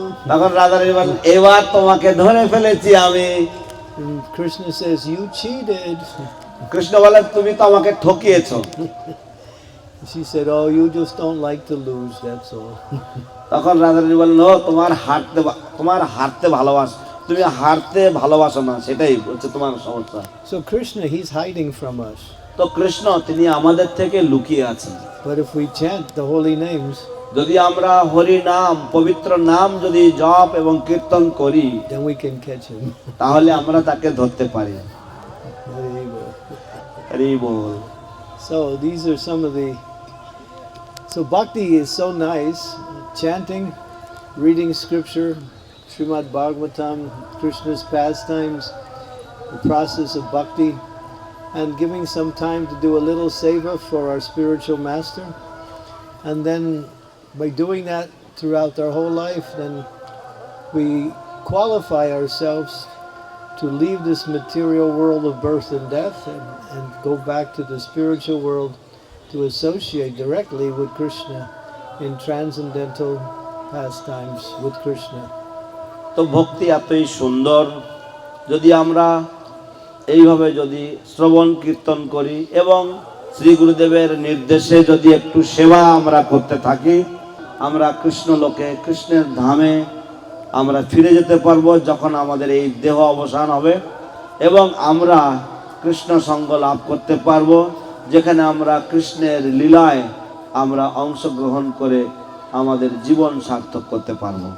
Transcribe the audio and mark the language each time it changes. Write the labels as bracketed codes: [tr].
[bn] তখন রাধারানী বলেন, এবার তোমাকে ধরে ফেলেছি আমি। [en] And Krishna says, you cheated. [bn] Krishna বলেন, তুমি তো আমাকে ঠকিয়েছো। [en] She said, oh, you just don't like to lose, that's all. [bn] তখন রাধারানী বলেন, ও তোমার হারতে ভালোবাসো, তুমি হারতে ভালোবাসো না, সেটাই হচ্ছে তোমার সমস্যা। [en] So Krishna, he's hiding from us. [bn] তো কৃষ্ণ তিনি আমাদের থেকে লুকিয়ে আছেন। [en] But if we chant the holy names, [bn] যদি আমরা হরি নাম, পবিত্র নাম যদি জপ এবং কীর্তন করি, [en] then we can catch him. [bn] তাহলে আমরা তাকে ধরতে পারি। Hare Bol. Hari ball. [en] So these are some of the. So bhakti is so nice. Chanting, reading scripture, Srimad Bhagavatam, Krishna's pastimes, the process of bhakti, and giving some time to do a little seva for our spiritual master. And then by doing that throughout our whole life, then we qualify ourselves to leave this material world of birth and death and go back to the spiritual world to associate directly with Krishna in transcendental pastimes with Krishna. [bn] তো ভক্তি এতই সুন্দর, যদি আমরা এইভাবে যদি শ্রবণ কীর্তন করি এবং শ্রী গুরুদেবের নির্দেশে যদি একটু সেবা আমরা করতে থাকি, আমরা কৃষ্ণ লোকে কৃষ্ণের ধামে আমরা ফিরে যেতে পারবো যখন আমাদের এই দেহ অবসান হবে, এবং আমরা কৃষ্ণ সঙ্গ লাভ করতে পারবো, যেখানে আমরা কৃষ্ণের লীলায় আমরা অংশগ্রহণ করে আমাদের জীবন সার্থক করতে পারবো।